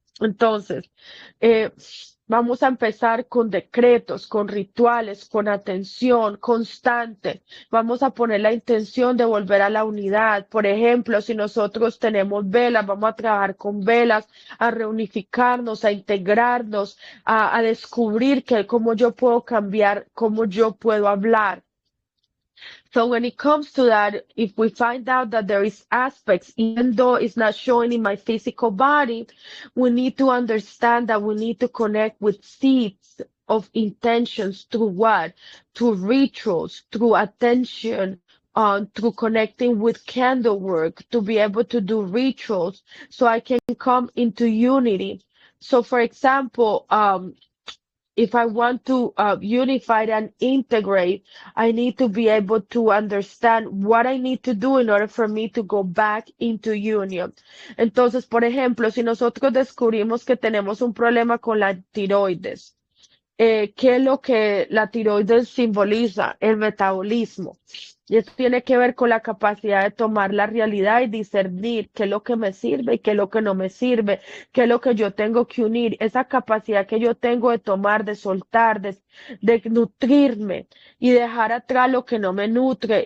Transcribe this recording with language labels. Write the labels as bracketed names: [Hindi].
[Spanish] Entonces, eh, vamos a empezar con decretos, con rituales, con atención constante. Vamos a poner la intención de volver a la unidad. Por ejemplo, si nosotros tenemos velas, vamos a trabajar con velas, a reunificarnos, a integrarnos, a descubrir que cómo yo puedo cambiar, cómo yo puedo hablar. [English] So when it comes to that, if we find out that there is aspects, even though it's not showing in my physical body, we need to understand that we need to connect with seeds of intentions through what? Through rituals, through attention, through connecting with candle work, to be able to do rituals so I can come into unity. So for example, if I want to unify and integrate, I need to be able to understand what I need to do in order for me to go back into union. [Spanish] Entonces, por ejemplo, si nosotros descubrimos que tenemos un problema con la tiroides, ¿qué es lo que la tiroides simboliza? El metabolismo. Y esto tiene que ver con la capacidad de tomar la realidad y discernir qué es lo que me sirve y qué es lo que no me sirve, qué es lo que yo tengo que unir, esa capacidad que yo tengo de tomar, de soltar, de nutrirme y dejar atrás lo que no me nutre.